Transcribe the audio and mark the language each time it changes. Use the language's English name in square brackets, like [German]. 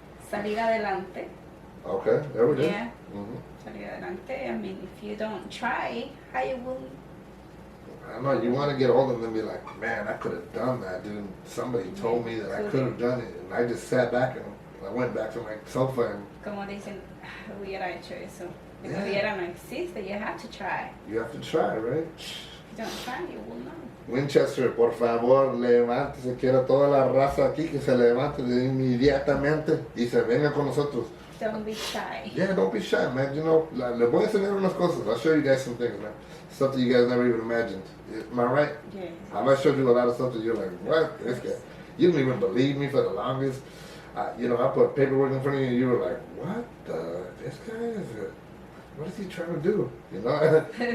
[Spanish] Salir adelante. [English] Okay, there we go. [Spanish] Yeah. Salir adelante. [English] I mean, if you don't try, how you will? I know, you want to get older and then be like, man, I could have done that, dude. Somebody told me that I could have done it. And I just sat back and I went back to my sofa and... [Spanish] Como dicen, hubiera hecho eso. [English] If Yeah. hubiera no existe, you have to try. You have to try, right? If you don't try, you will know. [Spanish] Winchester, por favor, levántese. Quiero toda la raza aquí que se levante inmediatamente y se venga con nosotros. [English] Don't be shy. Yeah, don't be shy, man. [Spanish] You know, le voy a enseñar unas cosas. [English] I'll show you guys some things, man. Stuff that you guys never even imagined. Am I right? Yes. I might show you a lot of stuff that you're like, what? This guy. You didn't even believe me for the longest. You know, I put paperwork in front of you and you were like, what the? This guy is... What is he trying to do? You know?